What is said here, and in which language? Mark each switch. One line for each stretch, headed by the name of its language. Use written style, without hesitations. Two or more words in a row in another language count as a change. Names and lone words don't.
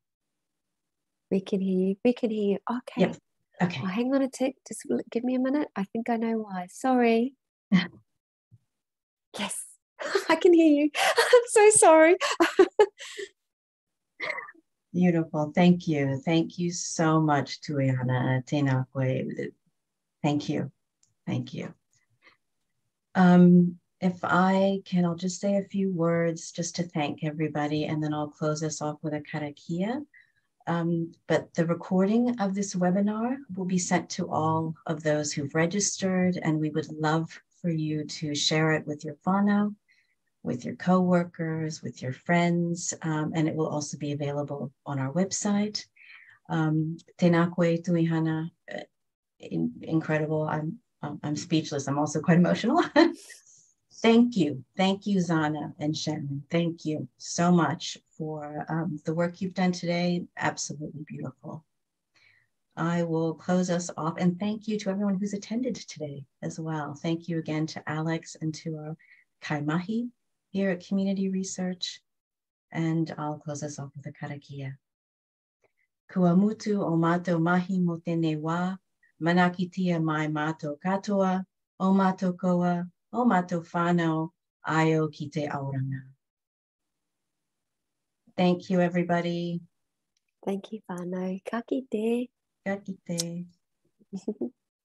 English: We can hear you. We can hear you. Okay. Yep. Okay. Oh, hang on a tick. Just give me a minute. I think I know why. Sorry. Yes, I can hear you. I'm so sorry. Beautiful. Thank you. Thank you so much, Tuihana.
Māori: Tēnā koe.
English: Thank you. Thank you. If I can, I'll just say a few words just to thank everybody, and then I'll close us off with a karakia. But the recording of this webinar will be sent to all of those who've registered, and we would love for you to share it with your whānau, with your coworkers, with your friends, and it will also be available on our website.
Māori: Tēnā koe, Tuihana,
English: incredible. I'm speechless. I'm also quite emotional. Thank you. Thank you, Zana and Shannon. Thank you so much for the work you've done today. Absolutely beautiful. I will close us off, and thank you to everyone who's attended today as well. Thank you again to Alex and to our kaimahi here at Community Research. And I'll close us off with a karakia.
Māori: Kua mutu o mātou mahi mo tēnei wā, manakitia mai mātou katoa, o mātou koa, o mātou whānau, aio ki te auranga.
English: Thank you, everybody. Thank you,
Māori: whānau. Ka kite. Ka kite.